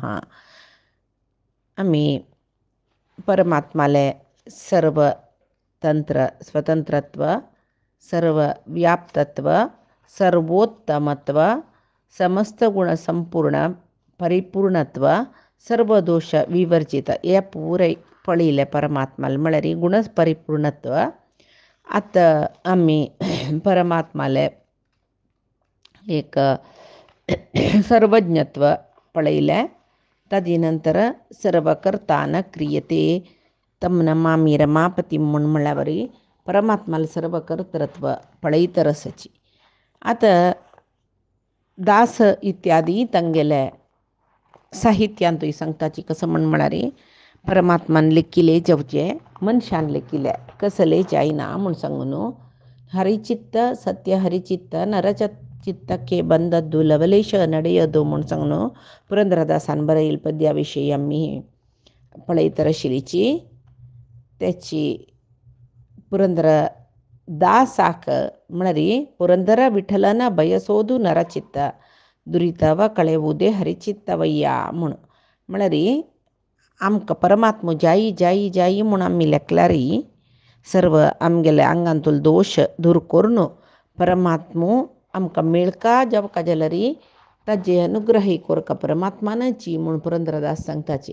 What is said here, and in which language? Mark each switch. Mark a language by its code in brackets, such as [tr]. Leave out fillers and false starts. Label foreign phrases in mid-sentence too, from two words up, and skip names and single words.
[kok] आम्ही परमात्माले सर्व तंत्र स्वतंत्रत्व, सर्व व्याप्तत्व, सर्वोत्तमत्व, समस्त गुण संपूर्ण परिपूर्णत्व, सर्व दोष विवर्जित या पूरे पळीले परमात्माला म्हळ्यार गुण परिपूर्णत्व. आता आम्ही परमात्माले एक सर्वज्ञत्व पळयले. ताजे नंतर [sa] सर्व कर्ता न क्रियते तम नमामि रमापती [kok] म्हूण म्हणल्या वरी परमात्माला सर्व कर्तृत्व पळयतरसची. आता दास इत्यादी तंगेले साहित्यांतूय सांगताची कसं म्हळ्यार परमात्मान लेखिले जेवचे मनशान लेखिले कसले जायना म्हूण सांगून [kn] ಹರಿಚಿತ್ತ ಸತ್ಯ ಹರಿಚಿತ್ತ ನರಚಿತ್ತಕ್ಕೆ ಬಂದದ್ದು ಲವಲೇಶ ನಡೆಯದು [kok] म्हूण सांगून पुरंदरदासान बरयिल्ल पद्या विशयी आम्ही पळयतरशिलीची. त्याची पुरंदर दासाक म्हळ्यार [kn] ಪುರಂದರ ವಿಠ್ಠಲನ ಬಯಸೋದು ನರಚಿತ್ತ ದುರಿತವ ಕಳೆವುದೇ ಹರಿಚಿತ್ತವಯ್ಯ [kok] म्हूण म्हळ्यार आमकां परमात्मा जायी जायी जायी म्हूण आमी लेखल्यार सर्व आमगेले आंगांतलो दोश दूर करून परमात्मो आमकां मेळका जेवका जाल्यार ताजे अनुग्रह कोरका परमात्मानाची म्हूण पुरंदरदास सांगताचे.